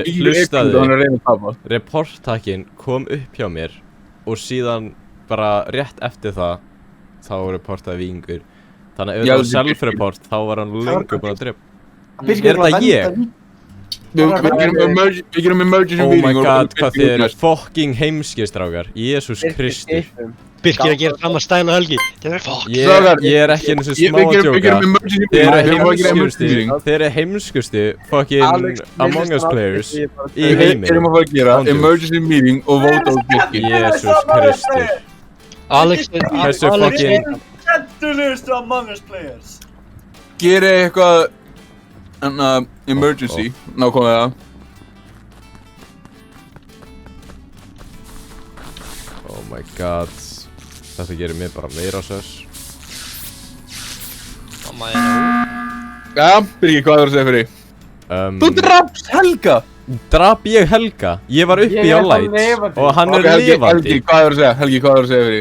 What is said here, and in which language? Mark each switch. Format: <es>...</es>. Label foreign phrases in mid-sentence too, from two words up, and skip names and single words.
<is>hann er að reyna að tapa. Reporttakinn kom upp hjá mér og síðan bara rétt eftir það þá reportaði vikingur. Þannig að ef það var self-report þá var hann löngu búinn að drepa. Er þetta ég? Við gerum emergency</is> <en>Oh meeting my</en> <is>og god, hvað þið eru fucking heimskir, strákar. Jésús Kristur. Birkir að gera fram að stæla Helgi. Fuck. Ég er ekki eins og smá að djóka. Þeir eru heimskustu fucking Among Us players í heiminn. Við erum að fara að gera</is> <en>emergency meeting</en> <is>og vóta á Birkir. Jésús Kristur. Alex Hversu fucking... Skemmtilegustu Among Us players. Gera eitthvað emergency, nákvæmlega.</is> <en>Oh my god.</en> <is>Þetta gerir mér bara meira sös. Já, Birgir, hvað er það að segja fyrir því? Þú drafst Helga! Drap ég Helga? Ég var uppi á light og hann er lifandi. Helgi, hvað er það að segja? Helgi, hvað er það að segja fyrir því?</is>